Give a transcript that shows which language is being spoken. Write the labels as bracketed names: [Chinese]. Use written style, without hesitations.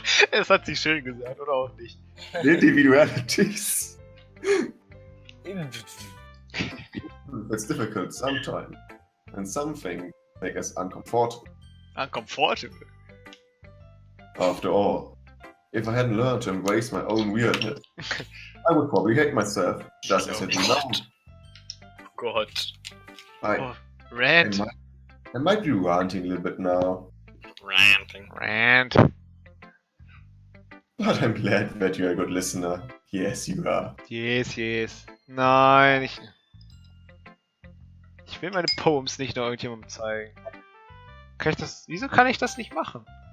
[German] Das hat sie schön gesagt, oder auch nicht? [English] individualities. It's difficult sometimes, and something make us uncomfortable. Uncomfortable. After all, if I hadn't learned to embrace my own weirdness, I would probably hate myself, just as I do now. Oh Gott. Oh, Rant. I might be ranting a little bit now, Ranting. Rant. but I'm glad that you're a good listener. Yes, you are. Yes, yes. [German] Nein, ich will meine Poems nicht noch irgendjemandem zeigen. Kann ich das... Wieso kann ich das nicht machen?